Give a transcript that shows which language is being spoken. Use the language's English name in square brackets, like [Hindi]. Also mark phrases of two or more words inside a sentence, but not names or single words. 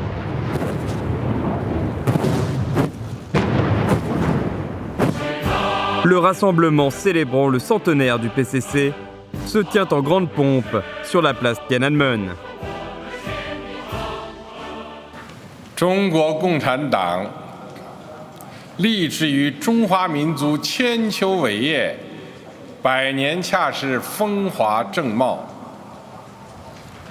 [French] Le rassemblement célébrant le centenaire du PCC se tient en grande pompe sur la place Tiananmen. [Chinese] 中国共产党立志于中华民族千秋伟业，百年恰是风华正茂。